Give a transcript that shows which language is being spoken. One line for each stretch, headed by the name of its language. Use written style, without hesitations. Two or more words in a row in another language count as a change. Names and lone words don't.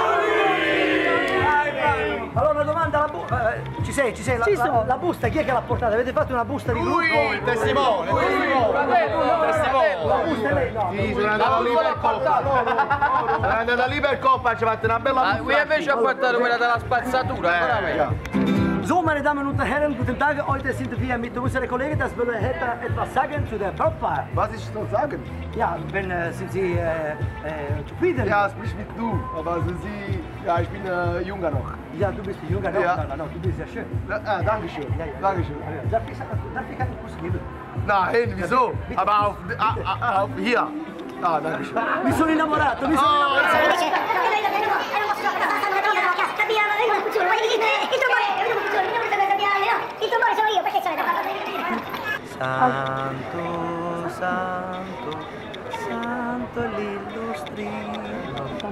Italian: Allora una domanda, ci sei? La busta, chi è che l'ha portata? Avete fatto una busta di gruppo? Lui, il testimone. La busta è lei? No. Sì, sono andato lì per Coppa, ci ha fatto una bella busta. Qui invece ha portato quella della spazzatura,
German: So, meine Damen und Herren, guten Tag. Heute sind wir mit unseren Kollegen. Das will etwas sagen zu der Brautpaar. Was ist zu sagen? Ja, sind Sie zufrieden? Ja, sprich mit du, aber sind Sie... Ja, ich bin junger noch. Ja, du bist jünger noch. Ja. No, du bist ja schön. Danke schön. Ja. Danke schön. Darf ich einen Kuss geben? Nein, wieso? Aber auf hier. Ah, danke schön.
Italian: Mi sono innamorato, Santo l'illustrino.